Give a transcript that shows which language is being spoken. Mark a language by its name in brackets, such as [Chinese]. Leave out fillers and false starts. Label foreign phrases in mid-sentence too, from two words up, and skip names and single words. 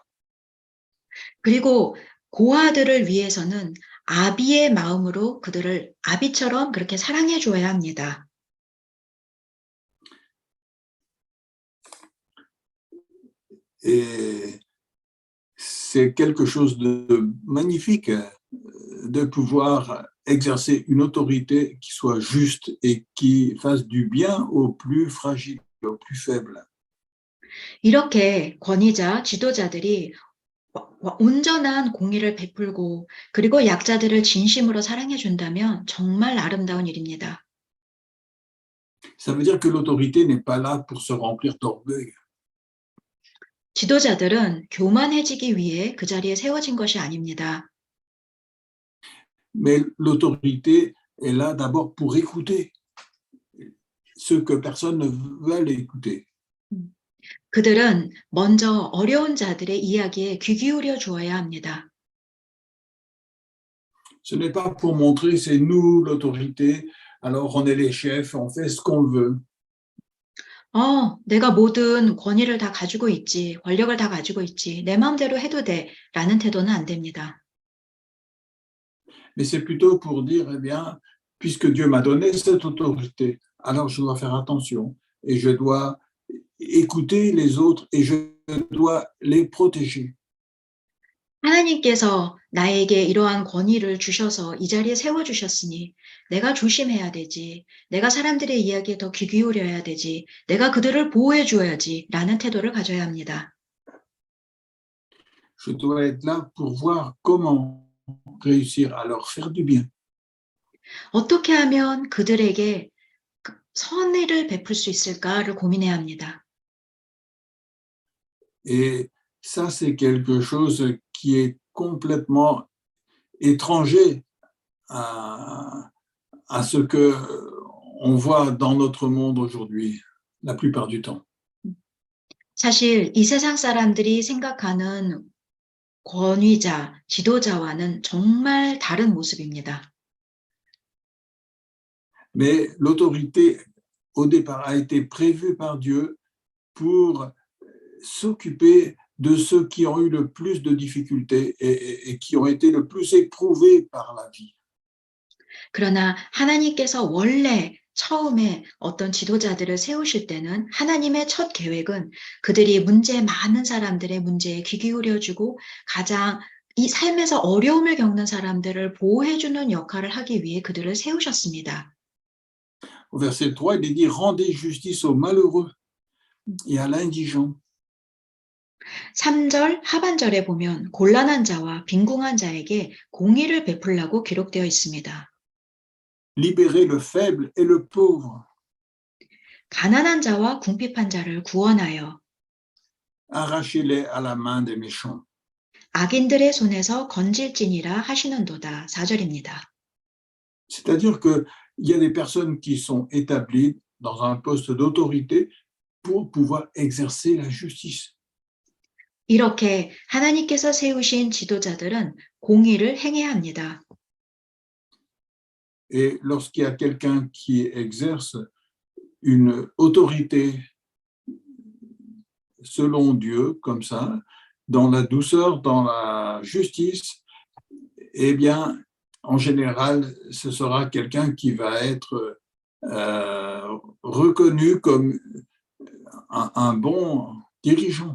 [Korean] 그리고 고아들을 위해서는 아비의 마음으로 그들을 아비처럼 그렇게 사랑해 줘야 합니다. [French] Et c'est quelque chose de magnifique de pouvoir exercer une autorité qui soit juste et qui fasse du bien aux plus fragiles, aux plus faibles. [Korean] 이렇게 권위자, 지도자들이 온전한 공의를 베풀고 그리고 약자들을 진심으로 사랑해 준다면 정말 아름다운 일입니다. [French] Ça veut dire que l'autorité n'est pas là pour se remplir d'orgueil. [Korean] 지도자들은 교만해지기 위해 그 자리에 세워진 것이 아닙니다. [French] Mais l'autorité est là d'abord pour écouter ceux que personne ne veut écouter. [Korean] 그들은 먼저 어려운 자들의 이야기에 귀 기울여 주어야 합니다. [French] Ce n'est pas pour montrer c'est nous l'autorité, alors on est les chefs, on fait ce qu'on veut. [Korean] 내가 모든 권위를 다 가지고 있지, 권력을 다 가지고 있지, 내 마음대로 해도 돼, 라는 태도는 안 됩니다. [French] Mais c'est plutôt pour dire, eh bien, puisque Dieu m'a donné cette autorité, alors je dois faire attention et je dois écouter les autres et je dois les protéger. [Korean] 하나님께서 나에게 이러한 권위를 주셔서 이 자리에 세워주셨으니 내가 조심해야 되지, 내가 사람들의 이야기에 더 귀 기울여야 되지, 내가 그들을 보호해 주어야지, 라는 태도를 가져야 합니다. [French] Je dois être là pour voir comment réussir à leur faire du bien. [Korean] 어떻게 하면 그들에게 선의를 베풀 수 있을까를 고민해야 합니다. [French] Et ça, c'est quelque chose qui est complètement étranger à ce qu'on voit dans notre monde aujourd'hui, la plupart du temps. [Korean] 사실 이 세상 사람들이 생각하는 권위자, 지도자와는 정말 다른 모습입니다. [French] Mais l'autorité, au départ, a été prévue par Dieu pour s'occuper de ceux qui ont eu le plus de difficultés et qui ont été le plus éprouvés par la vie. [Korean] 그러나 하나님께서 원래 처음에 어떤 지도자들을 세우실 때는 하나님의 첫 계획은 그들이 문제 많은 사람들의 문제에 귀 기울여주고 가장 이 삶에서 어려움을 겪는 사람들을 보호해주는 역할을 하기 위해 그들을 세우셨습니다. [French] Au verset 3, il est dit « Rendez justice aux malheureux et à l'indigent. » [Korean] 3절 하반절에 보면 곤란한 자와 빈궁한 자에게 공의를 베풀라고 기록되어 있습니다. [French] Libérez le faible et le pauvre. [Korean] 가난한 자와 궁핍한 자를 구원하여 [French] Arrachez-les à la main des méchants. [Korean] 악인들의 손에서 건질지니라 하시는도다. 4절입니다. [French] C'est-à-dire qu'il y a des personnes qui sont établies dans un poste d'autorité pour pouvoir exercer la justice. [Korean] 이렇게 하나님께서 세우신 지도자들은 공의를 행해야 합니다. [French] Et lorsqu'il y a quelqu'un qui exerce une autorité selon Dieu, comme ça, dans la douceur, dans la justice, eh bien, en général, ce sera quelqu'un qui va être reconnu comme un bon dirigeant.